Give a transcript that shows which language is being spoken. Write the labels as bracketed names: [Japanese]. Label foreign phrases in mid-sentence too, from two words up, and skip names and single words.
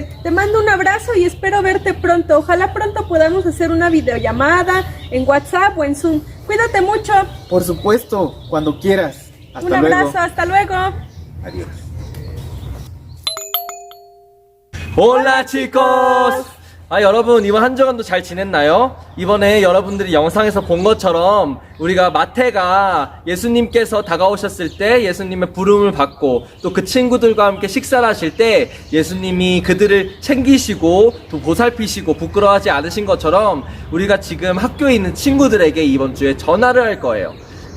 [Spanish] Te mando un abrazo y espero verte pronto. Ojalá pronto podamos hacer una videollamada en WhatsApp o en Zoom. Cuídate mucho. Por supuesto, cuando quieras. Hasta Un luego. abrazo. Hasta luego. Adiós. Hola chicos! [Korean] 여러분 이번 한 주간도 잘 지냈나요? 이번에 여러분들이 영상에서 본 것처럼 우리가 마태가 예수님께서 다가오셨을 때 예수님의 부름을 받고 또 그 친구들과 함께 식사를 하실 때 예수님이 그들을 챙기시고 또 보살피시고 부끄러워하지 않으신 것처럼 우리가 지금 학교에 있는 친구들에게 이번 주에 전화를 할 거예요.